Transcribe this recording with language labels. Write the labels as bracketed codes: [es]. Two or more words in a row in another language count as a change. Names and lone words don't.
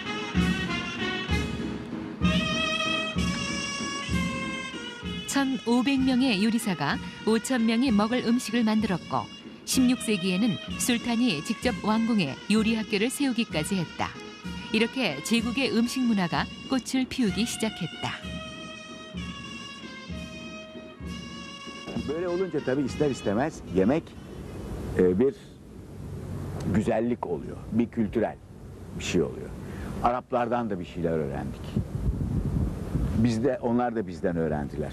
[ko] 1,500명의 요리사가 5,000명이 먹을 음식을 만들었고 16세기에는 술탄이 직접 왕궁에 요리 학교를 세우기까지 했다. 이렇게 제국의 음식 문화가 꽃을 피우기 시작했다. [tr] Böyle olunca tabii ister istemez yemek bir güzellik oluyor, bir kültürel bir şey oluyor. Araplardan da bir şeyler öğrendik. Onlar da bizden öğrendiler.